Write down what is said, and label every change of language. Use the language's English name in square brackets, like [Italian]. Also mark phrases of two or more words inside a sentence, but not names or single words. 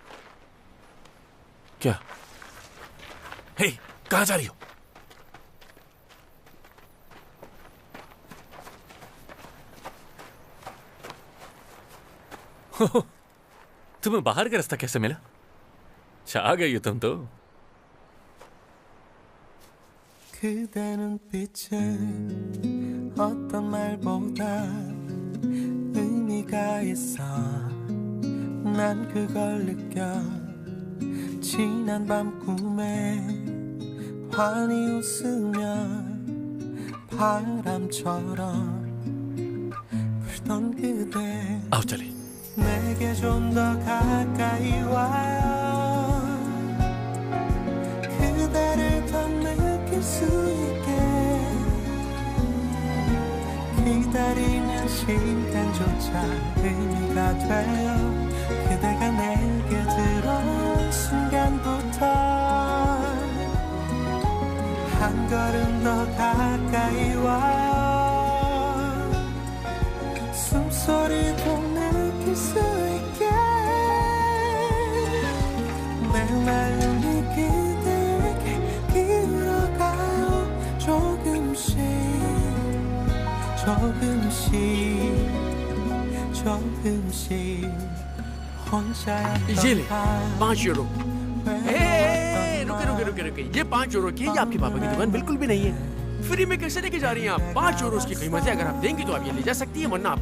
[Hindi] क्या? हे, कहां जा रही हो? तुम्हें बाहर का रास्ता कैसे मिला? छा गई हो तुम तो। [Korean] 그대 눈빛에 어떤 말보다 의미가 있어 난 그걸 느껴 지난 밤 꿈에 환히 웃으며 바람처럼 불던 그대 [Hindi] आओ चले [Korean] 내게 좀 더 가까이 와요 그대를 더 느낄 수 있게 기다리는 시간조차 의미가 돼요 그대가 내게 들어온 순간부터 한 걸음 더 가까이 와요 숨소리도 느낄 수 있게 내 마음이 그대에게 기울어가요 조금씩 [Hindi] ये ले 5 यूरो। रुके ये 5 यूरो की आपके पापा की दुकान बिल्कुल भी नहीं है। फ्री में कैसे लेके जा रही हैं आप? 5 यूरो की कीमत है, अगर आप देंगी तो आप ये ले जा सकती हैं, वरना आपको